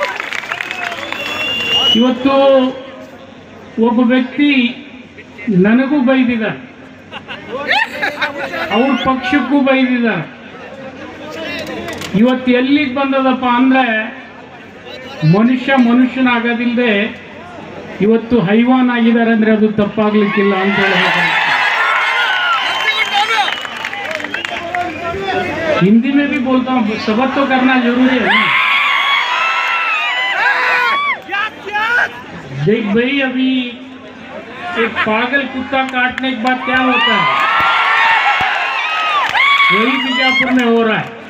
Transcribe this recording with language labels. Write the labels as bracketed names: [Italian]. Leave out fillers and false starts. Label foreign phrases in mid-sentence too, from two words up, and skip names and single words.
[Kannada] ಇವತ್ತು ಒಬ್ಬ ವ್ಯಕ್ತಿ ನನಗೂ ಬೈದಿದ್ದಾರೆ, ಅವ್ರ ಪಕ್ಷಕ್ಕೂ ಬೈದಿದ್ದಾರೆ. ಇವತ್ತು ಎಲ್ಲಿಗೆ ಬಂದದಪ್ಪ ಅಂದ್ರೆ ಮನುಷ್ಯನಾಗೋದಿಲ್ಲದೆ ಇವತ್ತು ಹೈವಾನ್ ಆಗಿದ್ದಾರೆ ಅಂದ್ರೆ ಅದು ತಪ್ಪಾಗ್ಲಿಕ್ಕಿಲ್ಲ ಅಂತ ಹೇಳ್ಬೇಕು. [Hindi] हिंदी में भी बोलता हूँ, सबर तो करना जरूरी है ना। देख भाई, अभी एक पागल कुत्ता काटने के बाद क्या होता है, वही बीजापुर में हो रहा है।